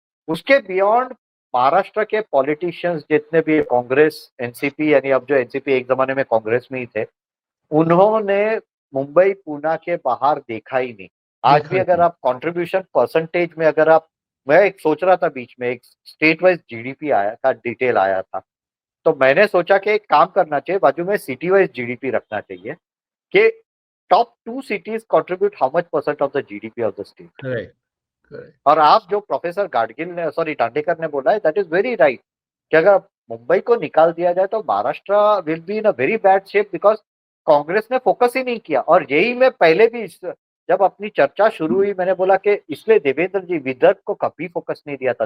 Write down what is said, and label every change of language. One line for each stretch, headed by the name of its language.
Hindi: उसके बियॉन्ड महाराष्ट्र के पॉलिटिशियंस जितने भी, कांग्रेस, एनसीपी, यानी अब जो एनसीपी एक जमाने में कांग्रेस में ही थे, उन्होंने मुंबई पूना के बाहर देखा ही नहीं। आज देखा भी ही अगर नहीं। आप कंट्रीब्यूशन परसेंटेज में, अगर आप, मैं एक सोच रहा था बीच में, एक स्टेट वाइज जीडीपी आया था, डिटेल आया था, तो मैंने सोचा कि एक काम करना चाहिए, बाजू में सिटी वाइज जीडीपी रखना चाहिए, कि
English: top 2 cities contribute how much % of the GDP of the state?
Hindi: Correct, correct, और आप जो प्रोफेसर गाडगिल ने, सॉरी, दांडेकर ने बोला है,
English: that is very right
Hindi: कि अगर मुंबई को निकाल दिया जाए तो Maharashtra
English: will be in a very bad shape,
Hindi: because Congress ने फोकस ही नहीं किया। और यही मैं पहले भी जब अपनी चर्चा शुरू हुई मैंने बोला कि इसलिए देवेंद्र जी विदर्भ को कभी फोकस नहीं दिया था।